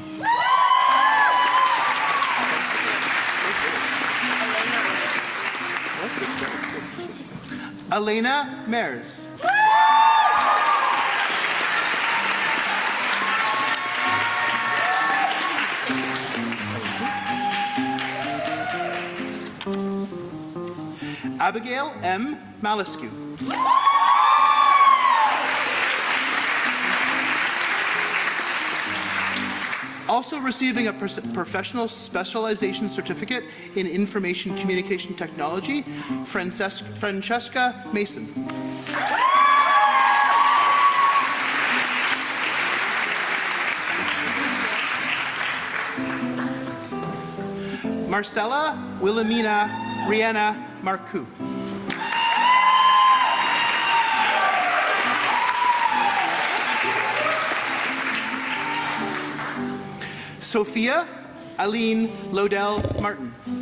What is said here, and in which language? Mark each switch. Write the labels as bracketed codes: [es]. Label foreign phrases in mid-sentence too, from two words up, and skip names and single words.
[en] Elena Mares. Abigail M. Maliscu. Also receiving a professional specialization certificate in information communication technology, Francesca Mason. Marcella Wilhelmina Rihanna Marcoux. Sophia Aline Lodell Martin.